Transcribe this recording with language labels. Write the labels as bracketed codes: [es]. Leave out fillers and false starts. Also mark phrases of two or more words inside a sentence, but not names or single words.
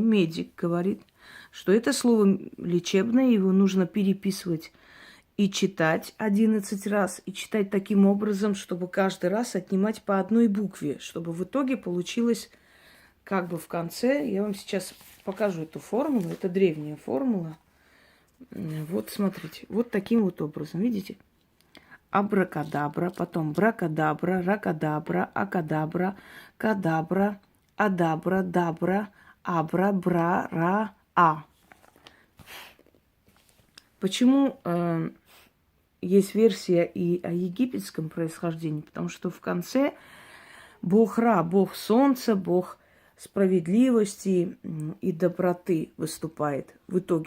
[ru] Медик говорит, что это слово лечебное, его нужно переписывать и читать 11 раз, и читать таким образом, чтобы каждый раз отнимать по одной букве, чтобы в итоге получилось как бы в конце. Я вам сейчас покажу эту формулу. Это древняя формула. Вот смотрите, вот таким вот образом, видите? абракадабра, потом бракадабра, ракадабра, акадабра, кадабра, адабра, дабра, абра, бра, ра, а. Почему есть версия и о египетском происхождении? Потому что в конце бог Ра, бог солнца, бог справедливости и доброты выступает в итоге.